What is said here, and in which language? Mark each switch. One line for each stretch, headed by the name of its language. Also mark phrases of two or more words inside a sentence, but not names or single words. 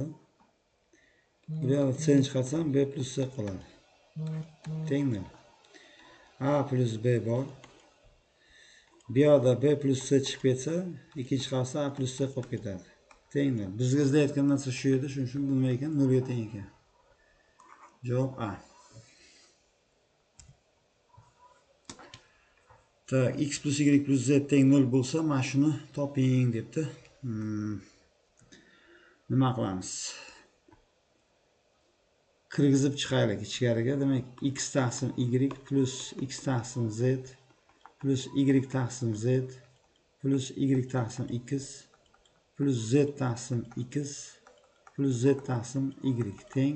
Uzbek: Bu yerda C ni chiqarsam B plus C qoladi. Teng 0. A plus B bor. Bu yerda B plus C chiqib ketsa, ikkinchi chiqarsa A plus C qolib ketadi. Teng 0. Bizga izlayotgan narsa shu edi, shuning uchun nima ekan? 0 ga teng ekan. Javob A. Tak, x plus y plus z teng 0 bo'lsa, mana shuni toping debdi. Nima qilamiz? Kirgizib chiqaylik ichkariga. Demak, x taqsim y plus x taqsim z plus y taqsim z plus y taqsim x plus z taqsim x plus z taqsim y teng.